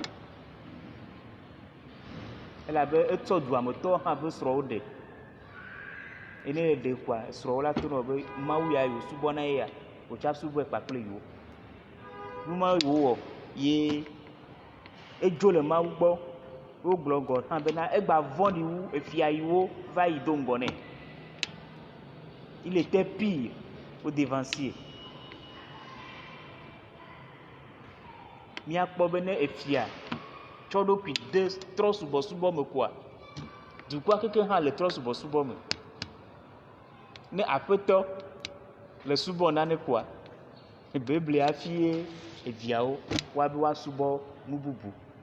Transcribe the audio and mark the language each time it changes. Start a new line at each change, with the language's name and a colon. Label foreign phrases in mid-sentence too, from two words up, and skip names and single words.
Ewe: elabe etsɔ duametɔwo hã ƒe srɔ̃wo ɖe ene ɖe koa srɔ̃wo la tonɔ be Mawu ya wòsubɔ na yeya wòtsa subɔe kpakple yewo numa wòwɔ ye edzo le Mawu gbɔ wogblɔ gɔ hã bena egba vɔ̃ɖi wu efia yiwo va yi do ŋgɔ nɛ.
French: Il était pire au dévancier.
Ewe: Míakpɔ be ne efia tsɔ ɖokui de trɔsubɔsubɔ me koa dukɔa keke hã le trɔsubɔsubɔ me. Ne aƒetɔ le subɔ nane koa beble hafi eviawo woabe woasubɔ nu bubu.